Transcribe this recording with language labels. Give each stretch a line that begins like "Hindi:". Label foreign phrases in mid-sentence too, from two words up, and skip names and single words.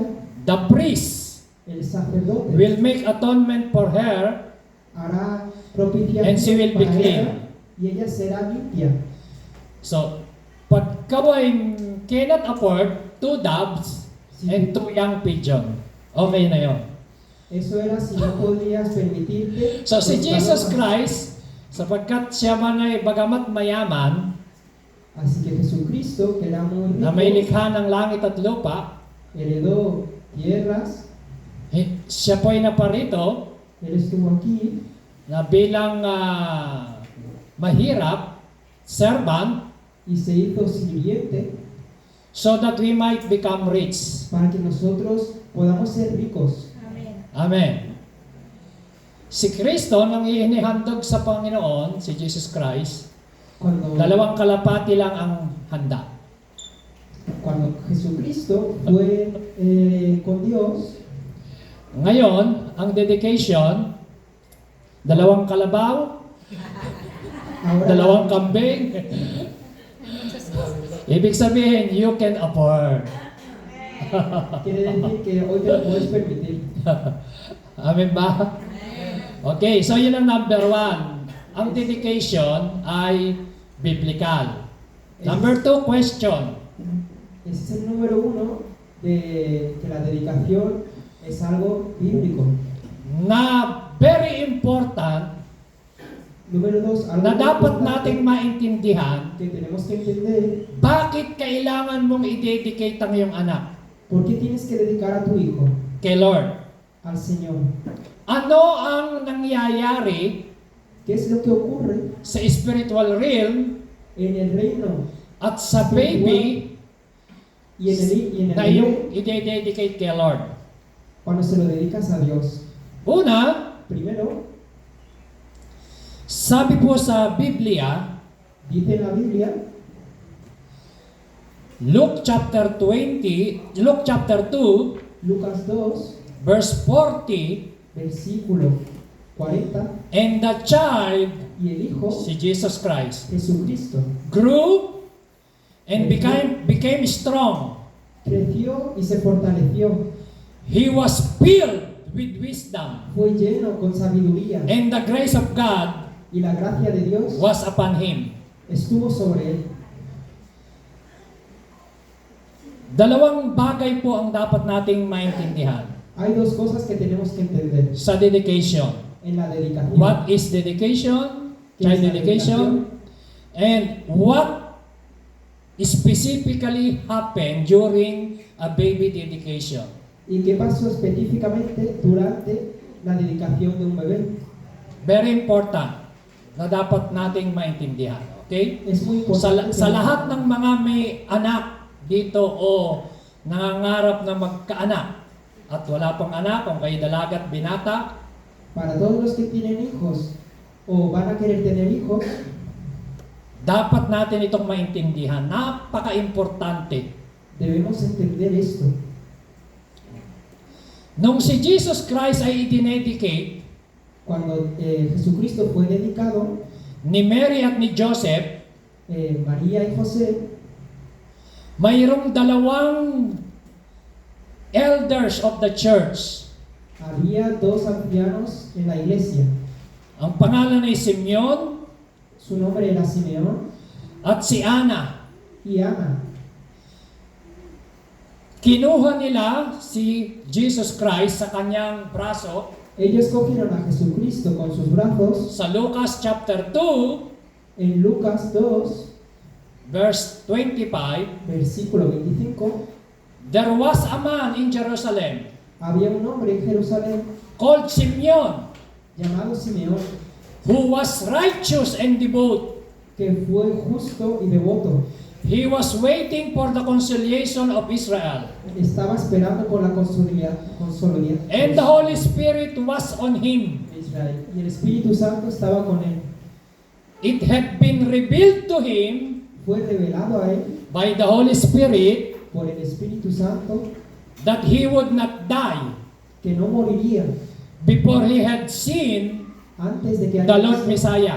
English: the priest
Spanish: el sacerdote
English: will make atonement for her,
Spanish: hará
English: and she will
Spanish: propiciación
English: be
Spanish: para
English: clean.
Spanish: ella y ella será limpia.
English: So,
Filipino: pag kawain
English: cannot afford 2 doves and 2 young pigeon,
Filipino: okay na yon.
Spanish: Eso era si no podías permitirte. So, si los Jesus palomas.
Filipino: Christ, sapagkat siya man ay bagamat mayaman,
Spanish: Así que Jesucristo, que era muy
Filipino: na may
Spanish: rico,
Filipino: likha ng langit at lupa,
Spanish: heredó tierras,
Filipino: siya po ay naparito
Spanish: él estuvo aquí
Filipino: na bilang mahirap, servant,
Spanish: y se hizo sirviente
English: so that we might become rich.
Spanish: para que nosotros podamos ser ricos. Amen.
Filipino: Si Kristo, nang inihandog sa Panginoon, si Jesus Christ,
Spanish: Cuando,
Filipino: 2 kalapati lang ang handa.
Spanish: cuando Jesucristo fue con Dios,
Filipino: Ngayon, ang dedication, 2 kalabaw,
Spanish: ahora
Filipino: 2 kambing. Ibig sabihin,
English: you can afford.
Spanish: quiere decir que hoy te lo puedes permitir.
Filipino: Amen ba? Okay, so yun ang number 1. Ang dedication ay biblical.
English: Number 2, question.
Spanish: Ese es el número 1 de que la dedicación es algo bíblico.
English: Na very important
Spanish: Número 2, algo
Filipino: na dapat
Spanish: importante
Filipino: nating maintindihan,
Spanish: que tenemos que entender.
Filipino: bakit kailangan mong i-dedicate ang iyong anak
Spanish: ¿Por qué tienes que dedicar a tu hijo
Filipino: kay Lord?
Spanish: al Señor?
Filipino: Ano ang nangyayari
Spanish: ¿Qué es lo que ocurre
English: sa spiritual realm
Spanish: en el reino
Filipino: at sa baby
Spanish: y en el
Filipino: na
Spanish: bebé
Filipino: iyong i-dedicate kay Lord?
Spanish: cuando se lo dedicas a Dios?
Filipino: Una,
Spanish: Primero,
Filipino: sabi po sa Biblia,
Spanish: dice en la Biblia,
English: Luke chapter 2,
Spanish: Lucas 2,
English: verse 40,
Spanish: versículo 40,
English: and the child,
Spanish: y el Hijo,
Filipino: si Jesus Christ,
Spanish: Jesucristo,
English: grew and became strong.
Spanish: creció y se fortaleció,
English: He was filled with wisdom,
Spanish: fue lleno con sabiduría,
English: and the grace of God
Spanish: y la gracia de Dios
English: was upon him.
Spanish: estuvo sobre él.
Filipino: Dalawang bagay po ang dapat nating maintindihan
Spanish: Hay 2 cosas que tenemos que entender
Filipino: sa dedication.
Spanish: en la dedicación.
English: What is dedication?
Spanish: ¿Qué
English: Child
Spanish: es la
English: dedication. And what specifically happened during a baby dedication?
Spanish: ¿Y qué pasó específicamente durante la dedicación de un bebé?
English: Very important
Filipino: na dapat nating maintindihan. Okay?
Spanish: Es muy
Filipino: Sa
Spanish: importante.
Filipino: lahat ng mga may anak dito o nangangarap na magkaanak at wala pang anak, kung kayo dalaga at binata,
Spanish: Para todos los que tienen hijos o van a querer tener hijos,
Filipino: dapat natin itong maintindihan. Napaka-importante.
Spanish: debemos entender esto.
Filipino: Nung si Jesus Christ ay idinedicate
Spanish: Cuando Jesucristo fue dedicado,
Filipino: ni Mary at ni Joseph,
Spanish: María y José,
Filipino: mayroong 2
English: elders of the church.
Spanish: había 2 ancianos en la iglesia.
Filipino: Ang pangalan ay Simeon
Spanish: Su nombre era Simeón
Filipino: at si Ana.
Spanish: y Ana.
Filipino: Kinuha nila si Jesus Christ sa kanyang braso
Spanish: Ellos cogieron a Jesucristo con sus brazos.
Filipino: sa Lucas chapter 2,
Spanish: En Lucas 2,
English: verse 25,
Spanish: versículo 25,
English: there was a man in Jerusalem
Spanish: había un hombre en Jerusalén
English: called Simeon
Spanish: llamado Simeón,
English: who was righteous and devout,
Spanish: que fue justo y devoto,
English: He was waiting for the conciliation of Israel.
Spanish: Estaba esperando por la consolidación
English: And the Holy Spirit was on him.
Spanish: de Israel. Y el Espíritu Santo estaba con él.
English: It had been revealed to him
Spanish: Fue revelado a él
English: by the Holy Spirit
Spanish: por el Espíritu Santo
English: that he would not die
Spanish: que no moriría
English: before he had seen
Spanish: antes de que
English: the
Spanish: haya
English: Lord
Spanish: visto.
English: Messiah.